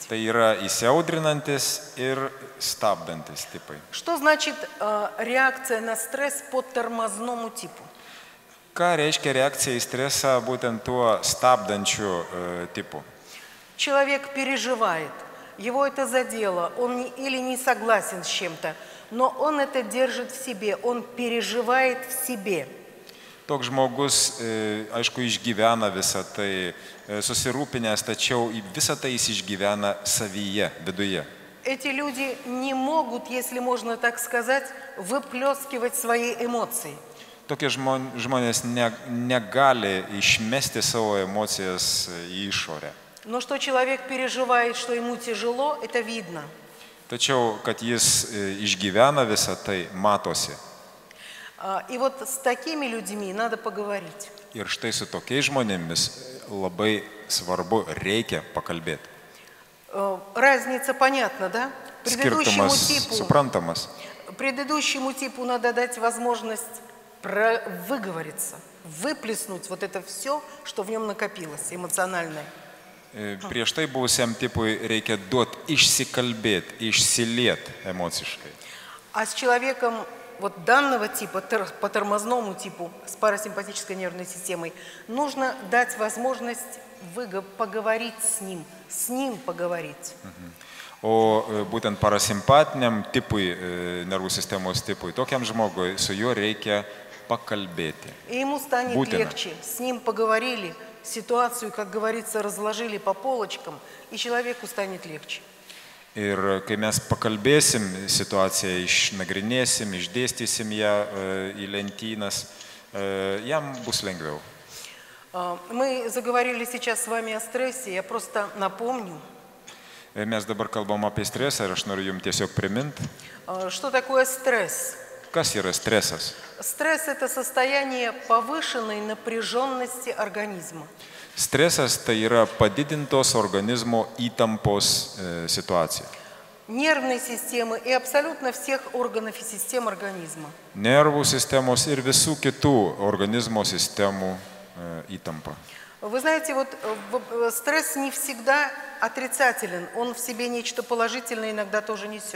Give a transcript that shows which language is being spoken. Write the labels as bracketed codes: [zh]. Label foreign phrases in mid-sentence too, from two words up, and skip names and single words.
[lt] Tai yra įsiaudrinantis ir stabdantis tipai. [ru] Что значит реакция на стресс по тормозному типу? [lt] Ką reiškia reakcija į stresą būtent tuo stabdančiu tipu? [ru] Человек переживает, его это задело, он или не согласен с чем-то, но он это держит в себе, он переживает в себе. [lt] Toks žmogus, aišku, išgyvena visą tai, susirūpinęs, tačiau visą tai jis išgyvena savyje, viduje. [ru] эти люди не могут, если можно так сказать, выплескивать свои эмоции. [lt] Tokie žmonės negali išmesti savo emocijas į išorę. [ru] Но что человек переживает, что ему тяжело, это видно. [lt] Tačiau, kad jis išgyvena visą tai, matosi. [ru] И вот с такими людьми надо поговорить. [lt] Ir štai su tokiais žmonėmis labai svarbu, reikia pakalbėti. [ru] Разница понятна, да? [lt] Skirtumas suprantamas. [ru] Предыдущему типу надо дать возможность выговориться, выплеснуть вот это все, что в нем накопилось, эмоциональное. [lt] Prieš tai buvusiam tipui reikia duoti išsikalbėti, išsilieti emociškai. [ru] А с человеком вот данного типа, по тормозному типу, с парасимпатической нервной системой, нужно дать возможность поговорить с ним поговорить. [lt] O būtent parasimpatiniam tipui, nervų sistemos tipui, tokiam žmogui, su juo reikia pakalbėti. [ru] И ему станет легче. С ним поговорили, ситуацию, как говорится, разложили по полочкам, и человеку станет легче. [lt] Ir kai mes pakalbėsim situaciją, išnagrinėsim, išdėstysim ją į lentynas, jam bus lengviau. [ru] Мы заговорили сейчас с вами о стрессе, я просто напомню. [lt] Mes dabar kalbam apie stresą ir aš noriu jums tiesiog priminti. [ru] Что такое стресс? [lt] Kas yra stresas? [ru] Стресс – это состояние повышенной напряженности организма. [lt] Stresas tai yra padidintos organizmo įtampos situacija. [ru] Нервной системы и абсолютно всех органов и систем организма. [lt] Nervų sistemos ir visų kitų organizmo sistemų įtampa. [ru] Вы знаете, вот стресс не всегда отрицателен, он в себе нечто положительное иногда тоже несет.